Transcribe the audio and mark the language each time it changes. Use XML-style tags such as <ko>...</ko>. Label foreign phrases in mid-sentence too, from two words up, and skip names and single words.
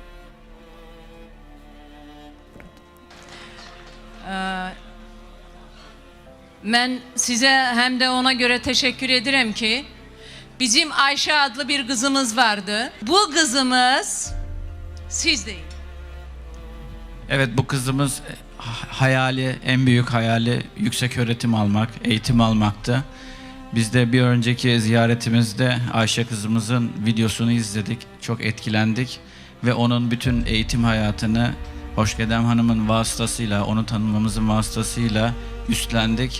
<az>Mən sizə həm də ona görə təşəkkür edirəm ki, bizim Ayşə adlı bir qızımız vardı. Bu qızımız siz deyin.</az> <tr>Evet, bu kızımız hayali, en büyük hayali yüksek öğretim almak, eğitim almaktı. Biz de bir önceki ziyaretimizde Ayşe kızımızın videosunu izledik, çok etkilendik ve onun bütün eğitim hayatını Hoşgedem Hanım'ın vasıtasıyla, onu tanımamızın vasıtasıyla üstlendik.</tr>